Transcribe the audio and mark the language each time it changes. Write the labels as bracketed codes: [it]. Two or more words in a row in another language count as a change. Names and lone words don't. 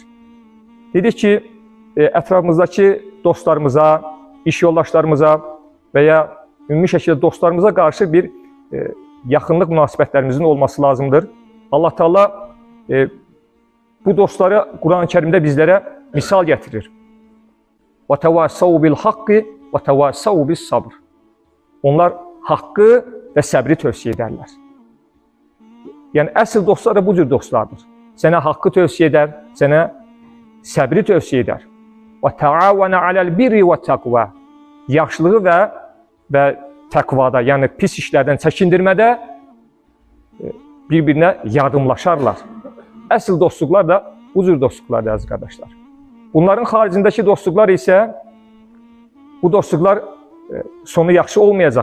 [az] Dedik ki, ətrafımızdakı dostlarımıza, iş yoldaşlarımıza və ya ümumi şəkildə dostlarımıza qarşı bir yaxınlıq münasibətlərimizin olması lazımdır. Allah Teala bu dostları Quran-ı Kərimdə bizlərə misal gətirir. [ar] وَتَوَاسَوْا بِالْحَقِّ وَتَوَاسَوْا بِالصَّبْرِ. [az] Onlar haqqı və səbri tövsiyə edərlər. Yəni, əsl dostlar da bu cür dostlardır. Sənə haqqı tövsiyə edər, sənə səbri tövsiyə edər. [ar] وَتَعَوَنَ عَلَى الْبِرِّ وَالتَّقْوَى. [az] Yaxşılığı və təqvada, yəni pis işlərdən çəkindirmədə bir-birinə yardımlaşarlar. Əsl dostluqlar da bu cür dostluqlardır, əziz qardaşlar. Bunların xaricindəki dostluqlar isə, bu dostluqlar sonu yaxşı olmayacaq.